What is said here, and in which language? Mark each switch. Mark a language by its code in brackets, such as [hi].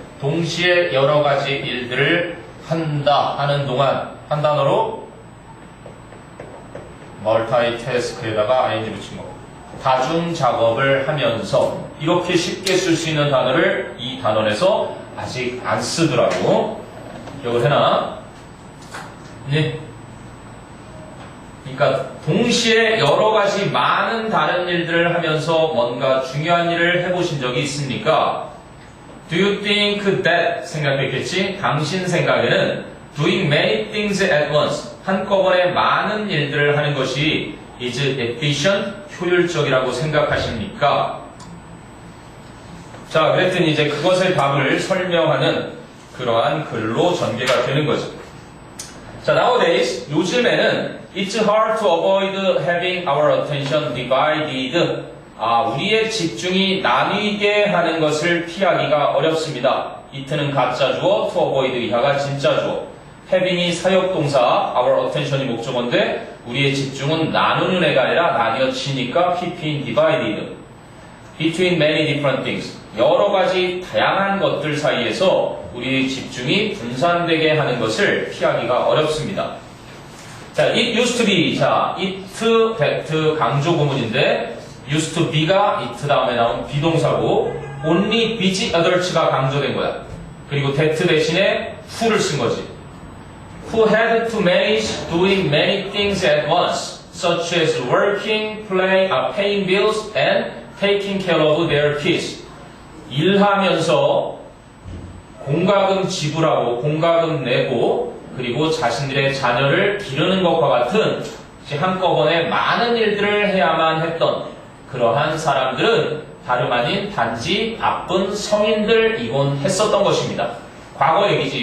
[ko] 동시에 여러 가지 일들을 한다 하는 동안 한 단어로 multitask에다가 ing 붙인 거. 다중 작업을 하면서 이렇게 쉽게 쓸 수 있는 단어를 이 단원에서 아직 안 쓰더라고. 기억을 해놔. 네. 그러니까 동시에 여러 가지 많은 다른 일들을 하면서 뭔가 중요한 일을 해보신 적이 있습니까? [en] Do you think that [ko] 생각했겠지? 당신 생각에는 [en] doing many things at once [ko] 한꺼번에 많은 일들을 하는 것이 [en] is efficient [ko] 효율적이라고 생각하십니까? 자, 그랬더니 이제 그것의 답을 설명하는 그러한 글로 전개가 되는 거죠. [en] 자, nowadays 요즘에는 it's hard to avoid having our attention divided. [ko] 우리의 집중이 나뉘게 하는 것을 피하기가 어렵습니다. it는 가짜 주어, to avoid 이하가 진짜 주어. having이 사역동사, our attention이 목적어인데 우리의 집중은 나누는 애가 아니라 나뉘어지니까 pp인 divided. [en] between many different things. [ko] 여러 가지 다양한 것들 사이에서 우리의 집중이 분산되게 하는 것을 피하기가 어렵습니다. 자, it used to be. 자, it, that 강조 구문인데 used to be가 it 다음에 나온 비동사고 [en] only busy adults [ko] 가 강조된 거야. 그리고 that 대신에 who를 쓴 거지. [en] Who had to manage doing many things at once, such as working, paying bills, and taking care of their kids. [ko] 일하면서 공과금 지불하고 공과금 내고 그리고 자신들의 자녀를 기르는 것과 같은 한꺼번에 많은 일들을 해야만 했던 그러한 사람들은 다름 아닌 단지 바쁜 성인들이곤 했었던 것입니다. 과거 얘기지.